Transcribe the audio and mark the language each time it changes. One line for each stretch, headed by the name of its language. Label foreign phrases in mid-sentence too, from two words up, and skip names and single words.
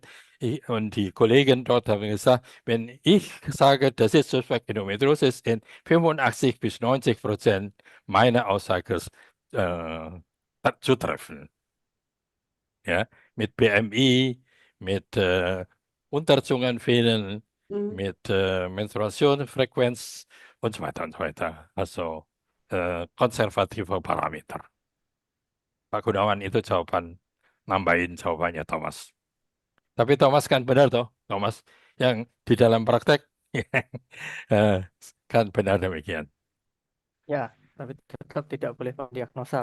German: Und die Kollegen dort haben gesagt, wenn ich sage, das ist
English: Suspect Endometriosis,
German: in 85 bis 90% meiner Aussage zutreffen. Ja, mit BMI, mit Unterzungenfehlen, mit Menstruationsfrequenz und so weiter und so weiter. Also konservative Parameter.
Indonesian: Pak Gunawan itu nambahin jawabannya Thomas. Tapi Thomas kan benar toh, Thomas yang di dalam praktek kan benar demikian. Ya, tapi tetap tidak boleh mendiagnosa.